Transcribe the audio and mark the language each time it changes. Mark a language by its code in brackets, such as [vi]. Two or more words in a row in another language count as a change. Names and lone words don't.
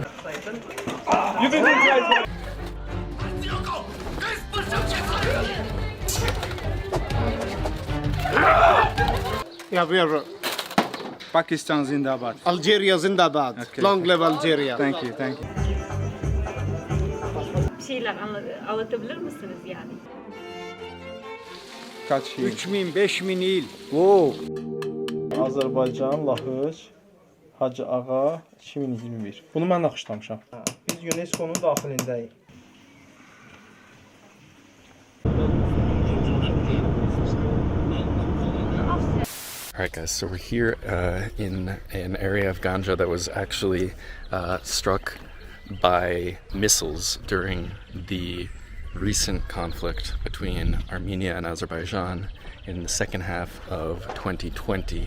[en] You've been doing great. Yeah, we are. [ur] Pakistan Zindabad. Algeria Zindabad. [en] Okay. Long live Algeria. Thank you, thank you. [tr] Bir şeyler anlatabilir misiniz yani? Kaç yıl? [az] 3000, 5000 il. [en] Wow. [az] Azərbaycan, Lahıç, Hacı Ağa, 2021. Bunu mən naxışlamışam. Biz UNESCO-nun daxilindəyik. [en] All right, guys, so we're here in an area of Ganja that was actually struck by missiles during the recent conflict between Armenia and Azerbaijan in the second half of 2020.